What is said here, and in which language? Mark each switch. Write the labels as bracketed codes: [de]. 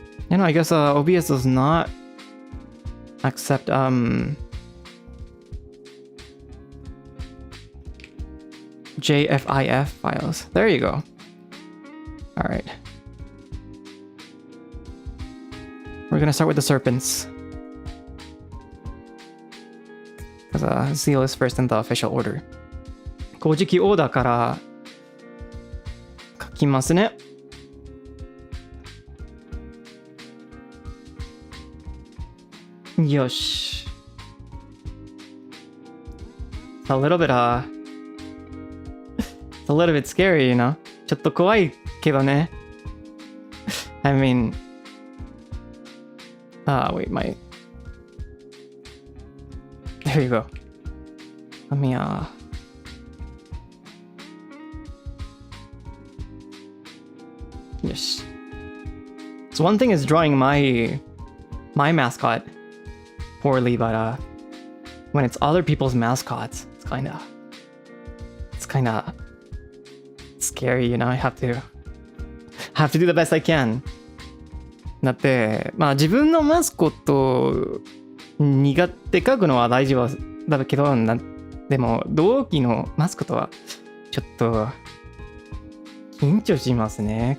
[en] You know, I guess OBS does not accept JFIF files. There you go. All right. We're gonna start with the serpents. Because Zeal is first in the official order. [ja] 公式オーダーから書きますね。よし。 [en] It's a little bit it's a little bit scary, you know? [ja] ちょっと怖いけどね。 [en] I mean, wait, there you go. Let me yes. So one thing is drawing my mascot poorly, but when it's other people's mascots, it's kind of scary, you know. I have to do the best I can. [ja] だってまあ自分のマスコット苦手書くのは大丈夫だけどでも同期のマスコットはちょっと緊張しますね。